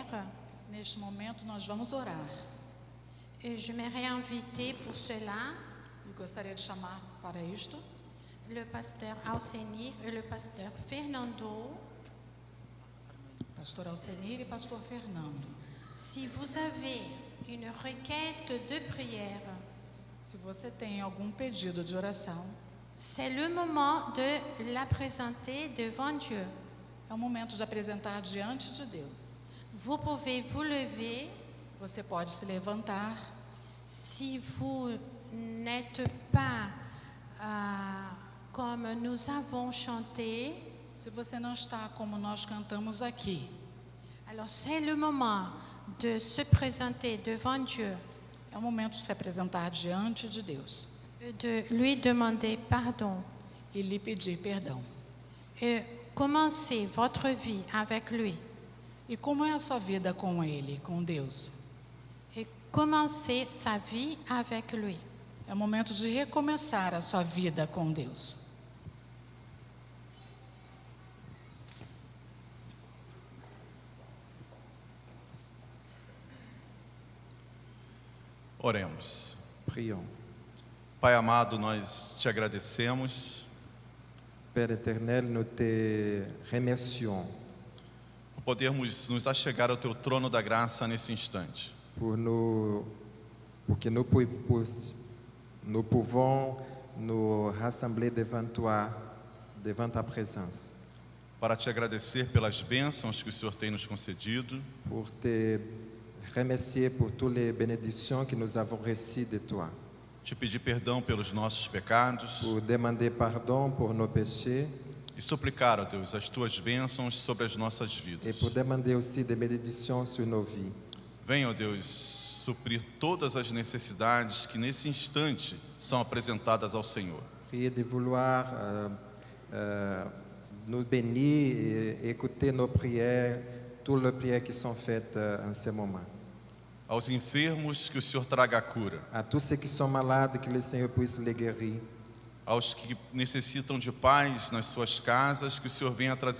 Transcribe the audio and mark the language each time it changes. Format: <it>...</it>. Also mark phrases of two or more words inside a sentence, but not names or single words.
<pt>Neste momento, nós vamos orar.</pt> <fr>Et je me réinviter pour cela</fr> <pt>Eu gostaria de chamar para isto</pt> <fr>le pasteur Alcenir et le pasteur Fernando.</fr> <pt>Pastor Alcenir e Pastor Fernando.</pt> <fr>Si vous avez une requête de prière,</fr> <pt>Se você tem algum pedido de oração,</pt> <fr>c'est le moment de la présenter devant Dieu.</fr> <pt>é o momento de apresentar diante de Deus.</pt> <fr>Vous pouvez vous lever.</fr> <pt>Você pode se levantar.</pt> <fr>Si vous n'êtes pas comme nous avons chanté,</fr> <pt>Se você não está como nós cantamos aqui,</pt> <fr>alors c'est le moment de se présenter devant Dieu,</fr> <pt>é o momento de se apresentar diante de Deus</pt> <fr>de lui demander pardon</fr> <pt>e lhe pedir perdão.</pt> <fr>et commencer votre vie avec lui.</fr> <pt>E como é a sua vida com Ele, com Deus?</pt> <fr>Et commencer sa vie avec lui.</fr> <pt>É o momento de recomeçar a sua vida com Deus. Oremos.</pt> <fr>Prions.</fr> <pt>Pai amado, nós te agradecemos</pt> <fr>Père éternel, nous te remercions</fr> <pt>por podermos nos achegar ao teu trono da graça nesse instante.</pt> <fr>pour que nous pouvons nous rassembler devant toi, devant ta présence,</fr> <pt>Para te agradecer pelas bênçãos que o Senhor tem nos concedido,</pt> <fr>pour te remercier pour toutes les bénédictions que nous avons reçues de toi,</fr> <pt>te pedir perdão pelos nossos pecados</pt> <fr>pour demander pardon pour nos péchés</fr> <pt>e suplicar, ó Deus, as tuas bênçãos sobre as nossas et vidas.</pt> <fr>pour demander aussi des bénédictions sur nos vies.</fr> <pt>Venha, ó Deus, suprir todas as necessidades que nesse instante são apresentadas ao Senhor.</pt> <fr>Priez de vouloir nous bénir et écouter nos prières, toutes les prières qui sont faites en ce moment.</fr> <pt>Aos enfermos, que o Senhor traga a cura.</pt> <fr>À tous ceux qui sont malades, que le Seigneur puisse les guérir.</fr> <pt>Aos que necessitam de paz nas suas casas, que o Senhor venha trazer</pt>